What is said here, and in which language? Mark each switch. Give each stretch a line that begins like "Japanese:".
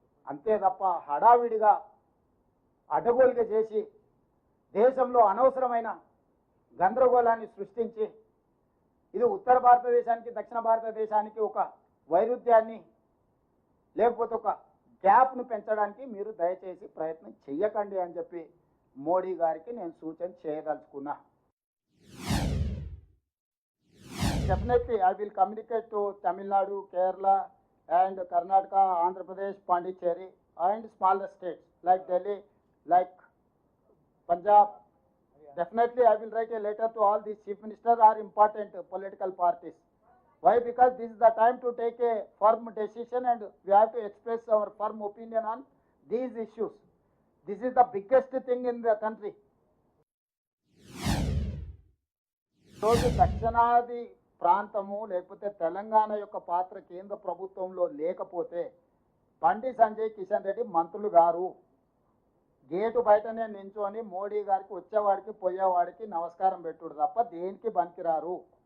Telugu: అంతే తప్ప హడావిడిగా అడ్డగోలుగా చేసి దేశంలో అనవసరమైన గందరగోళాన్ని సృష్టించి ఇది ఉత్తర భారతదేశానికి, దక్షిణ భారతదేశానికి ఒక వైరుధ్యాన్ని, లేకపోతే ఒక గ్యాప్ను పెంచడానికి మీరు దయచేసి ప్రయత్నం చెయ్యకండి అని చెప్పి మోడీ గారికి నేను సూచన చేయదలుచుకున్నా.
English: Definitely I will communicate to Tamil Nadu, Kerala and Karnataka, Andhra Pradesh, Pondicherry and smaller states like Delhi, like Punjab, definitely I will write a letter to all these chief ministers or important political parties. Why? Because this is the time to take a firm decision and we have to express our firm opinion on these issues. This is the biggest thing in the country.
Telugu: రోజు దక్షిణాది ప్రాంతము లేకపోతే తెలంగాణ యొక్క పాత్ర కేంద్ర ప్రభుత్వంలో లేకపోతే బండి సంజయ్ కిషన్ రెడ్డి మంత్రులు గారు గేటు బయటనే నించొని మోడీ గారికి వచ్చేవాడికి పోయేవాడికి నమస్కారం పెట్టుడు తప్ప దేనికి పనికిరారు.